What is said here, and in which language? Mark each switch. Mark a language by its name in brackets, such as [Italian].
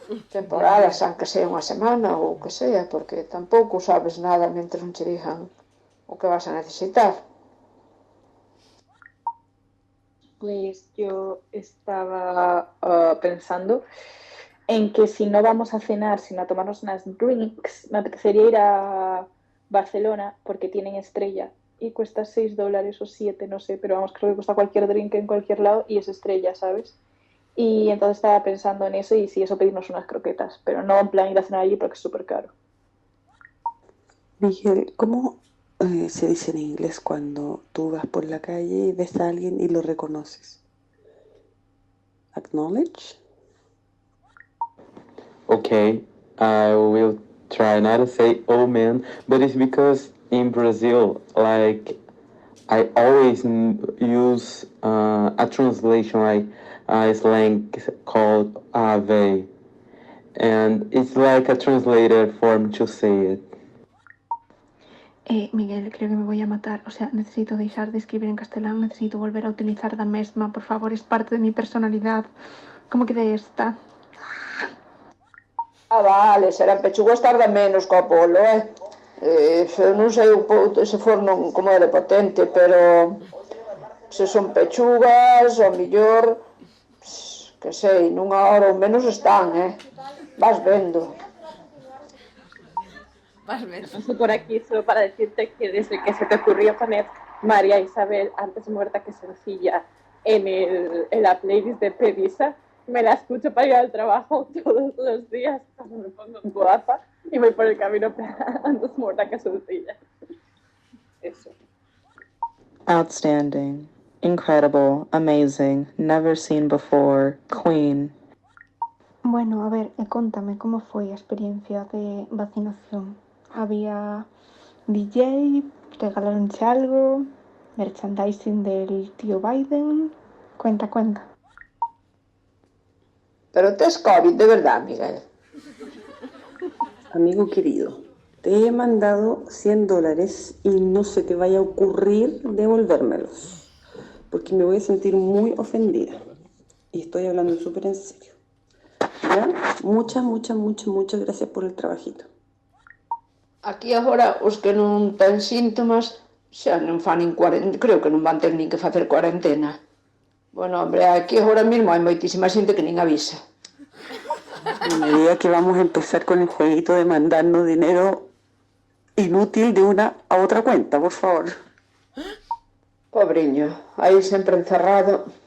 [Galician] Temporadas, aunque sea unha semana ou que sea, porque tampouco sabes nada mentras non che digan o que vas a necesitar. [Spanish] Pues yo estaba pensando en que si no vamos a cenar, sino a tomarnos unas drinks, me apetecería ir a Barcelona porque tienen estrella y cuesta $6 o 7, no sé, pero vamos, creo que cuesta cualquier drink en cualquier lado y es estrella, ¿sabes? Y entonces estaba pensando en eso y si eso pedirnos unas croquetas, pero no en plan ir a cenar allí porque es súper caro. Miguel, ¿cómo se dice en inglés cuando tú vas por la calle y ves a alguien y lo reconoces? [English] Acknowledge? Okay, I will try not to say oh man, but it's because in Brazil, like, I always use a translation, like a slang called ave, and it's like a translated form to say it. [Spanish] Miguel, creo que me voy a matar. O sea, necesito dejar de escribir en castellano, necesito volver a utilizar la mesma, por favor, es parte de mi personalidad. ¿Cómo que de esta? [Galician] Ah, vale, será pechugas tarda menos co Apolo, non sei se forno como é de potente, pero se son pechugas, ao millor, que sei, nunha hora ou menos están, vas vendo. [Spanish] Paso por aquí solo para decirte que desde que se te ocurrió poner María Isabel antes muerta que sencilla en la playlist de Pedisa, me la escucho para ir al trabajo todos los días cuando me pongo guapa y voy por el camino antes muerta que sencilla. Eso. [English] Outstanding, incredible, amazing, never seen before, queen. [Galician] Bueno, a ver, contame, ¿cómo foi a experiencia de vacinación? [Spanish] Había DJ, [Galician] regalaronche algo, [Spanish] merchandising del tío Biden. Cuenta. [Galician] Pero tes COVID, de verdad, Miguel. [Spanish] Amigo querido, te he mandado $100 y no se te vaya a ocurrir devolvérmelos, porque me voy a sentir muy ofendida. Y estoy hablando súper en serio. ¿Ya? Muchas gracias por el trabajito. [Galician] Aquí agora os que non ten síntomas Xa non fan nin cuarentena, creo que non van ter nin que facer cuarentena. [Spanish] Bueno, hombre, [Galician] aquí agora mesmo hai moitísima xente que nin avisa. [Spanish] No me diga que vamos a empezar con el jueguito de mandarnos dinero inútil de una a otra cuenta, por favor. [Galician] Pobriño, aí sempre encerrado.